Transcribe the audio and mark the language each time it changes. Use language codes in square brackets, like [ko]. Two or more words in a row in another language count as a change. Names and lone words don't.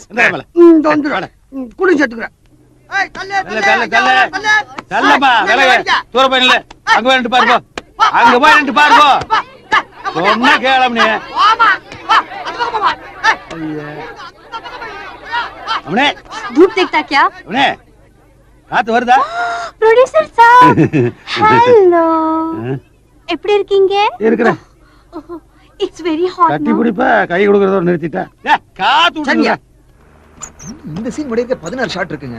[ta] குளிச்சு எடுத்துக்கிறேன். ஏய், தள்ளப்பா, வேலை தூர போய் நில்லு. அங்க போய் நின்று பாருங்க, அங்க போய் நின்று பாருங்க. சொன்னா கேளம் நீ. அவனே [hi] धूप देखता क्या? [ta] அவனே காத்து வருதா? ப்ரொடியூசர் சார், ஹலோ. எப்படி இருக்கீங்க? இருக்கிறேன். [en] It's very hot. [ta] கட்டி பிடிப்பா, கை கொடுக்கறத நிறுத்திட்டா. காத்து விடுங்க. இந்த சீன் முடிக்க 16 ஷாட் இருக்குங்க.